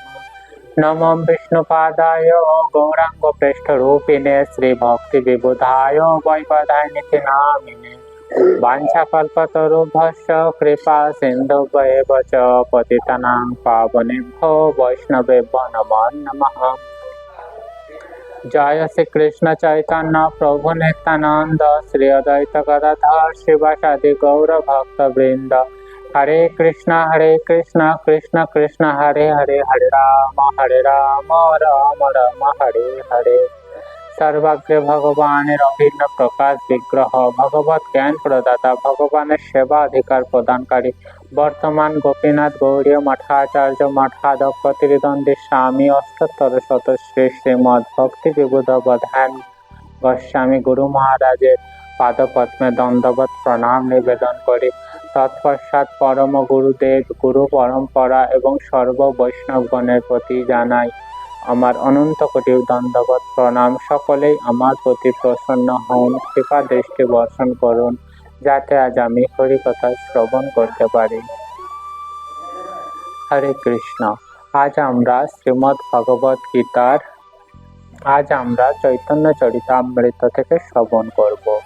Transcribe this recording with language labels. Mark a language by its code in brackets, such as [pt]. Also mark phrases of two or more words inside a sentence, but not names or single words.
[sa] नमो विष्णुपादाय गौराङ्गप्रेष्ठरूपिणे श्रीभक्तिविबुधाय वैवधानिति नामिने वाञ्छाकल्पतरुभ्यश्च कृपा सिन्धुभ्येव च पतितानां पावनेभ्यो वैष्णवेभ्यो नमो नमः। जय श्री कृष्ण चैतन्य प्रभु नित्यानंद श्री अद्वैत गदाधर शिवासादि गौर भक्त वृंद हरे कृष्ण कृष्ण कृष्ण हरे हरे हरे राम राम राम हरे हरे। सर्वज्ञ भगवान अभिन्न प्रकाश विग्रह भगवत ज्ञान प्रदाता भगवान सेवा अधिकार प्रदानकारी [bn] বর্তমান গোপীনাথ গৌড়ীয় মঠাচার্য মঠাধপতিরিদণ্ডী স্বামী অষ্টোত্তর শত শ্রী শ্রীমদ ভক্তি বিবুধ বধান গোস্বামী গুরু মহারাজের পাদপদ্মে দণ্ডবত প্রণাম নিবেদন করি তৎপশ্চাৎ পরম গুরুদেব গুরু পরম্পরা এবং সর্ব বৈষ্ণবগণের প্রতি জানাই আমার অনন্ত কোটি দণ্ডবত প্রণাম। সকলেই আমার প্রতি প্রসন্ন হন, কৃপা দৃষ্টি বর্ষণ করুন, যাতে আজ আমি হরি কথা শ্রবণ করতে পারি। হরে কৃষ্ণ। আজ আমরা শ্রীমদ্ ভগবত গীতার চৈতন্য চরিতামৃত থেকে শ্রবণ করব।